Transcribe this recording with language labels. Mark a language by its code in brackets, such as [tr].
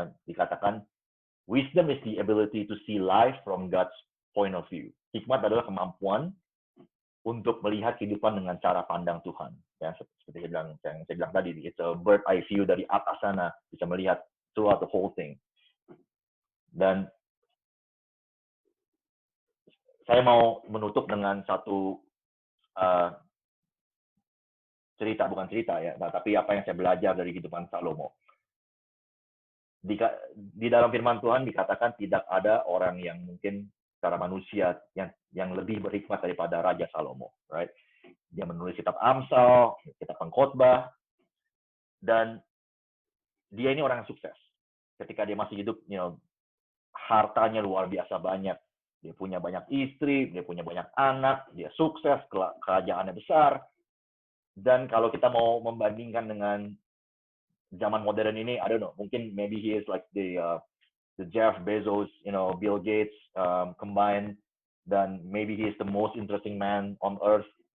[en] Dikatakan, wisdom is the ability to see life from God's point of view. [id] Hikmat adalah kemampuan untuk melihat kehidupan dengan cara pandang Tuhan. Ya, seperti yang saya bilang tadi, [en] it's a bird eye view [id] dari atas sana, bisa melihat [en] throughout the whole thing. [id] Dan saya mau menutup dengan satu cerita, bukan cerita ya, tapi apa yang saya belajar dari kehidupan Salomo. Di dalam firman Tuhan dikatakan tidak ada orang yang mungkin secara manusia yang lebih berhikmat daripada Raja Salomo, right? Dia menulis menulis kitab Amsal, kitab Pengkhotbah, dan dia ini orang yang sukses. Ketika dia masih hidup, hartanya luar biasa banyak. Dia punya banyak istri, dia punya banyak anak, dia sukses, kerajaannya besar. Dan kalau kita mau membandingkan dengan zaman modern ini, [en] I don't know, mungkin maybe he is like the Jeff Bezos, Bill Gates combined, dan maybe he is the most interesting man on earth.